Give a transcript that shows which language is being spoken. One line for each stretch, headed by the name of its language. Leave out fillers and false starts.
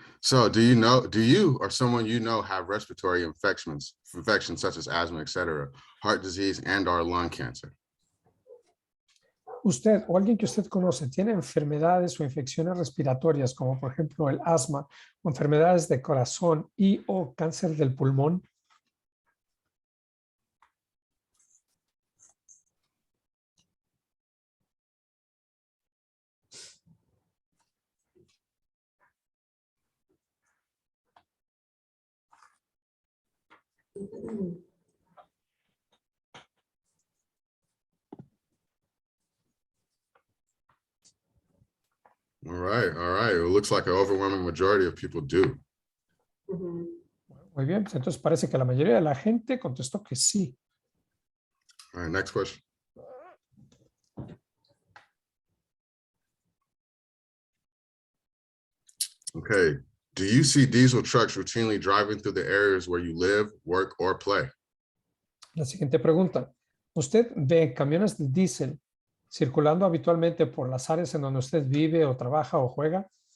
English: So do you or someone you know have respiratory infections such as asthma, etc., heart disease, and/or lung cancer?
Spanish: Usted o alguien que usted conoce tiene enfermedades o infecciones respiratorias, como por ejemplo el asma, o enfermedades de corazón y o cáncer del pulmón.
English: All right. It looks like an overwhelming majority of people do.
Spanish: Muy bien, pues entonces parece que la mayoría de la gente contestó que sí.
English: All right, next question. Okay, do you see diesel trucks routinely driving through the areas where you live, work, or play?
Spanish: La siguiente pregunta. ¿Usted ve camiones de diésel circulando habitualmente por las áreas en donde usted vive o trabaja o juega?